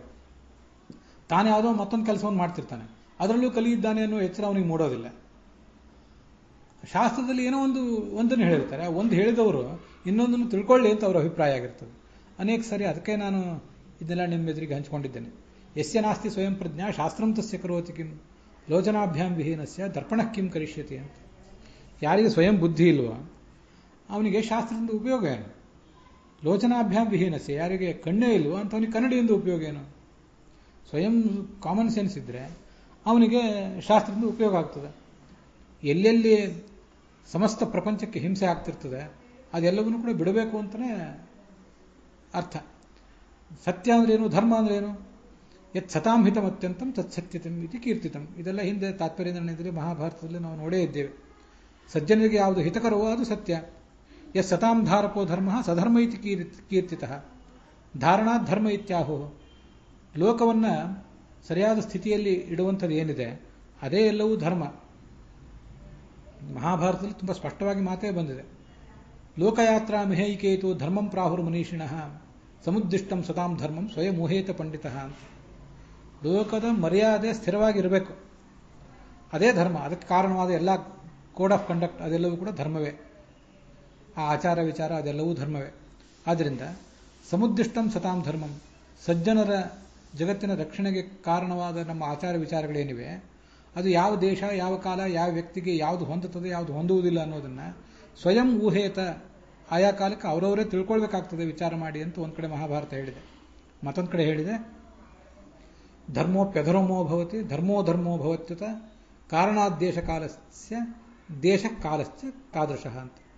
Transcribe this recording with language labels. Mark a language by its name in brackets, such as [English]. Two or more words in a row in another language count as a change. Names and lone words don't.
[Kannada] ತಾನು ಯಾವುದೋ ಮತ್ತೊಂದು ಕೆಲಸವನ್ನು ಮಾಡ್ತಿರ್ತಾನೆ, ಅದರಲ್ಲೂ ಕಲಿಯಿದ್ದಾನೆ ಅನ್ನೋ ಎಚ್ಚರ ಅವನಿಗೆ ಮೂಡೋದಿಲ್ಲ. ಶಾಸ್ತ್ರದಲ್ಲಿ ಏನೋ ಒಂದನ್ನು ಹೇಳಿರ್ತಾರೆ, ಒಂದು ಹೇಳಿದವರು ಇನ್ನೊಂದನ್ನು ತಿಳ್ಕೊಳ್ಳಿ ಅಂತ ಅವರ ಅಭಿಪ್ರಾಯ ಆಗಿರ್ತದೆ ಅನೇಕ ಸರಿ. ಅದಕ್ಕೆ ನಾನು ಇದನ್ನೆಲ್ಲ ನಿಮ್ಮ ಎದುರಿಗೆ ಹಂಚಿಕೊಂಡಿದ್ದೇನೆ. [Sanskrit] ಯಸ್ಯ ನಾಸ್ತಿ ಸ್ವಯಂ ಪ್ರಜ್ಞಾ ಶಾಸ್ತ್ರಂ ತಸ್ಯ ಕರೋತಿ ಕಿಂ ಲೋಚನಾಭ್ಯಾಂ ವಿಹೀನಸ್ಯ ದರ್ಪಣಃ ಕಿಂ ಕರಿಷ್ಯತಿ ಅಂತ. [Kannada] ಯಾರಿಗೆ ಸ್ವಯಂ ಬುದ್ಧಿ ಇಲ್ವೋ ಅವನಿಗೆ ಶಾಸ್ತ್ರದಿಂದ ಉಪಯೋಗ ಏನು? [Sanskrit] ಲೋಚನಾಭ್ಯಾಂ ವಿಹೀನಸ್ಯ, [Kannada] ಯಾರಿಗೆ ಕಣ್ಣೇ ಇಲ್ವೋ ಅಂಥವನಿಗೆ ಕನ್ನಡಿಯಿಂದ ಉಪಯೋಗ ಏನು? ಸ್ವಯಂ [English] common sense [Kannada] ಇದ್ದರೆ ಅವನಿಗೆ ಶಾಸ್ತ್ರದಿಂದ ಉಪಯೋಗ ಆಗ್ತದೆ. ಎಲ್ಲೆಲ್ಲಿ ಸಮಸ್ತ ಪ್ರಪಂಚಕ್ಕೆ ಹಿಂಸೆ ಆಗ್ತಿರ್ತದೆ ಅದೆಲ್ಲವನ್ನೂ ಕೂಡ ಬಿಡಬೇಕು ಅಂತಲೇ ಅರ್ಥ. ಸತ್ಯ ಅಂದ್ರೇನು, ಧರ್ಮ ಅಂದ್ರೇನು? [Sanskrit] ಯತ್ ಸತಾಂ ಹಿತಂ ಅತ್ಯಂತಂ ತತ್ ಸತ್ಯತಂ ಇತಿ ಕೀರ್ತಿತಂ. [Kannada] ಇದೆಲ್ಲ ಹಿಂದೆ ತಾತ್ಪರ್ಯ ನಿರ್ಣಯದಲ್ಲಿ ಮಹಾಭಾರತದಲ್ಲಿ ನಾವು ನೋಡೇ ಇದ್ದೇವೆ. ಸಜ್ಜನರಿಗೆ ಯಾವುದು ಹಿತಕರವೋ ಅದು ಸತ್ಯ. [Sanskrit] ಯತ್ ಸತಾಂ ಧಾರಕೋ ಧರ್ಮ ಸಧರ್ಮ ಇತಿ ಕೀರ್ತಿತಃ. ಧಾರಣಾತ್ ಧರ್ಮ ಇತ್ಯಾಹೋ. [Kannada] ಲೋಕವನ್ನು ಸರಿಯಾದ ಸ್ಥಿತಿಯಲ್ಲಿ ಇಡುವಂಥದ್ದು ಏನಿದೆ ಅದೇ ಎಲ್ಲವೂ ಧರ್ಮ. ಮಹಾಭಾರತದಲ್ಲಿ ತುಂಬ ಸ್ಪಷ್ಟವಾಗಿ ಮಾತೇ ಬಂದಿದೆ. [Sanskrit] ಲೋಕಯಾತ್ರಾ ಮಿಹೈಕೇತು ಧರ್ಮಂ ಪ್ರಾಹುರ್ ಮನೀಷಿಣಃ ಸಮುದ್ದಿಷ್ಟಂ ಸತಾಂ ಧರ್ಮಂ ಸ್ವಯಂ ಊಹೇತ ಪಂಡಿತಃ ಅಂತ. [Kannada] ಲೋಕದ ಮರ್ಯಾದೆ ಸ್ಥಿರವಾಗಿರಬೇಕು, ಅದೇ ಧರ್ಮ. ಅದಕ್ಕೆ ಕಾರಣವಾದ ಎಲ್ಲ [English] code of conduct [Kannada] ಅದೆಲ್ಲವೂ ಕೂಡ ಧರ್ಮವೇ. ಆ ಆಚಾರ ವಿಚಾರ ಅದೆಲ್ಲವೂ ಧರ್ಮವೇ. [Sanskrit] ಆದ್ದರಿಂದ ಸಮುದ್ದಿಷ್ಟಂ ಸತಾಂ ಧರ್ಮಂ, [Kannada] ಸಜ್ಜನರ ಜಗತ್ತಿನ ರಕ್ಷಣೆಗೆ ಕಾರಣವಾದ ನಮ್ಮ ಆಚಾರ ವಿಚಾರಗಳೇನಿವೆ ಅದು ಯಾವ ದೇಶ, ಯಾವ ಕಾಲ, ಯಾವ ವ್ಯಕ್ತಿಗೆ ಯಾವುದು ಹೊಂದುತ್ತದೆ, ಯಾವುದು ಹೊಂದುವುದಿಲ್ಲ ಅನ್ನೋದನ್ನು [Sanskrit] ಸ್ವಯಂ ಊಹೇತ [Kannada] ಆಯಾ ಕಾಲಕ್ಕೆ ಅವರವರೇ ತಿಳ್ಕೊಳ್ಬೇಕಾಗ್ತದೆ ವಿಚಾರ ಮಾಡಿ ಅಂತ ಒಂದು ಕಡೆ ಮಹಾಭಾರತ ಹೇಳಿದೆ. ಮತ್ತೊಂದು ಕಡೆ ಹೇಳಿದೆ [Sanskrit] ಧರ್ಮೋಪ್ಯಧರ್ಮೋ ಭವತಿ ಧರ್ಮೋ ಧರ್ಮೋ ಭವತ್ಯುತ ಕಾರಣಾದ್ದೇಶ ಕಾಲಸ್ಯ ದೇಶ ಕಾಲಶ್ಚ ತಾದೃಶಃ ಅಂತ.